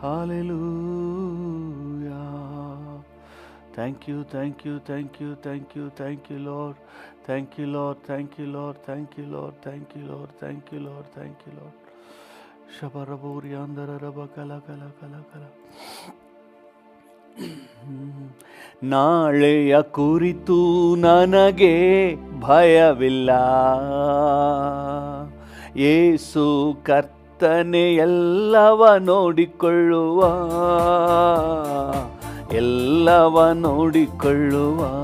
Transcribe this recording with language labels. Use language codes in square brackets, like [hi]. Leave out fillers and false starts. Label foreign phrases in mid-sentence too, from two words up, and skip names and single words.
[en] Thank you, thank you, thank you, thank you, thank you, Lord. Thank you, Lord, thank you, Lord, thank you, Lord, thank you, Lord, thank you, Lord, thank you, Lord. Shabaraburi andara raba kala kala kala kala. [kn] ನಾಳೆಯ ಕುರಿತು ನನಗೆ ಭಯವಿಲ್ಲ, ಯೇಸು ಕರ್ತನೆ ಎಲ್ಲವ ನೋಡಿಕೊಳ್ಳುವ, ಎಲ್ಲವ ನೋಡಿಕೊಳ್ಳುವ.